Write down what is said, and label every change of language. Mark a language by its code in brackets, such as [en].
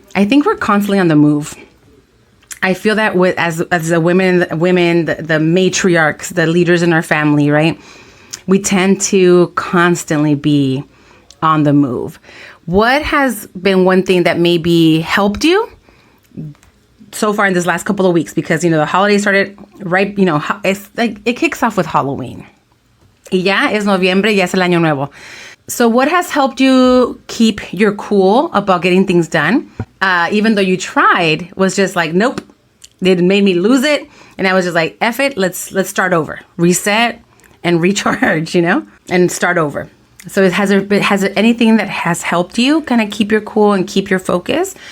[en] I think we're constantly on the move. I feel that as the women, the matriarchs, the leaders in our family, right? We tend to constantly be on the move. What has been one thing that maybe helped you so far in this last couple of weeks? Because, the holidays started right, it's like it kicks off with Halloween. [es] Y ya es noviembre, ya es el año nuevo. [en] So what has helped you keep your cool about getting things done? Even though you tried, was just like, nope, it made me lose it. And I was just like, F it, let's start over. Reset and recharge, and start over. So has there anything that has helped you kind of keep your cool and keep your focus?